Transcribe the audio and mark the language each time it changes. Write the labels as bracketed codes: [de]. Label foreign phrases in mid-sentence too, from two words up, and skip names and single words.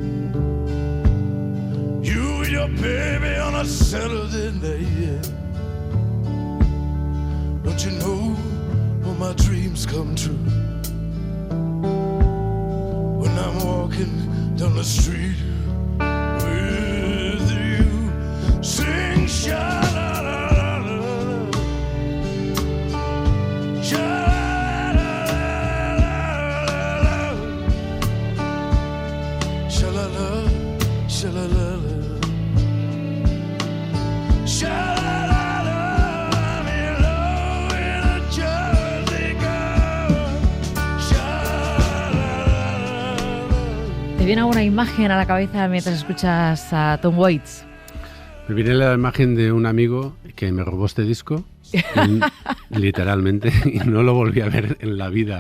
[en] You and your baby on a Saturday night, yeah. Don't you know my dreams come true when I'm walking down the street with you? Sing sha-la-la-la-la, sha-la-la-la-la, sha-la-la, sha-la-la-la, sha-la-la. [es] ¿Te viene alguna imagen a la cabeza mientras escuchas a Tom Waits? Me viene la imagen de un amigo que me robó este disco, literalmente, y no lo volví a ver en la vida.